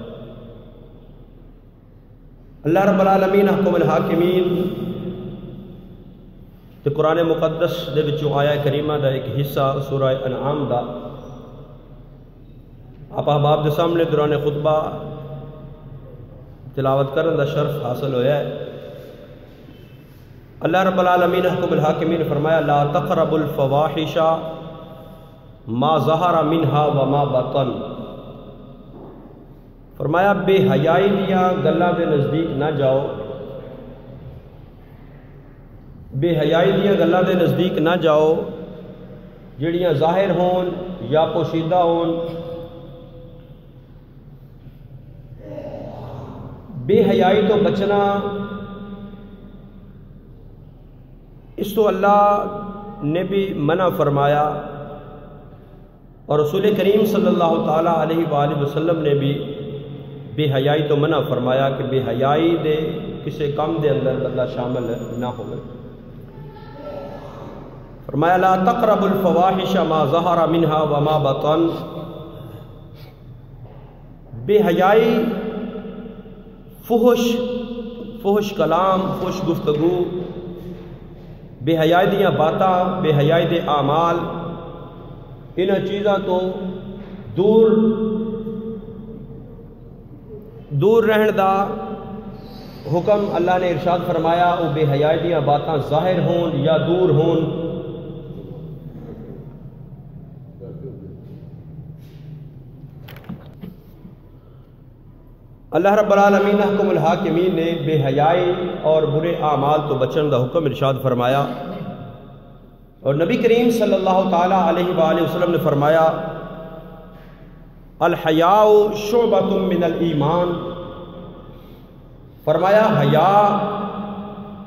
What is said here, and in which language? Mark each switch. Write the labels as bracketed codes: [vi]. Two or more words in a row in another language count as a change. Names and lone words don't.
[ar] اللہ رب العالمین احکم الحاکمین [pa] تے قرآن مقدس دے وچوں آیا کریمہ دا ایک حصہ سورہ انعام دا آپ احباب دے سامنے دوران خطبہ تلاوت کرن دا شرف حاصل ہویا ہے۔ [ar] اللہ رب العالمین احکم الحاکمین فرمایا لا تقربوا الفواحش ما ظہر منها وما بطن، [pa] فرمایا بے حیائی دیاں گلاں دے نزدیک نہ جاؤ، بے حیائی دیاں گلاں دے نزدیک نہ جاؤ جڑیاں ظاہر ہون یا پوشیدہ ہون۔ بے حیائی تو بچنا اس تو اللہ نے بھی منع فرمایا اور رسول کریم [ar] صلی اللہ تعالی علیہ وآلہ وسلم [pa] نے بھی بے حیائی تو منع فرمایا کہ بے حیائی دے کسی کام دے اندر بندہ شامل نہ ہوئے۔ [ar] فرمایا لا تقربوا الفواحش ما ظہر منها وما بطن، [pa] بے حیائی فحش کلام، فحش گفتگو، بے حیائی دیاں باتاں، بے حیائی دے اعمال، انہاں چیزاں تو دور رہن دا حکم اللہ نے ارشاد فرمایا۔ وہ بے حیائی دیاں باتاں ظاہر ہون یا دور ہون، اللہ [ar] رب العالمین احکم الحاکمین [pa] نے بے حیائی اور برے اعمال تو بچن دا حکم ارشاد فرمایا اور نبی کریم [ar] صلی اللہ تعالی علیہ وآلہ وسلم [pa] نے فرمایا [ar] الحیاء شعبۃ من الایمان، [pa] فرمایا حیا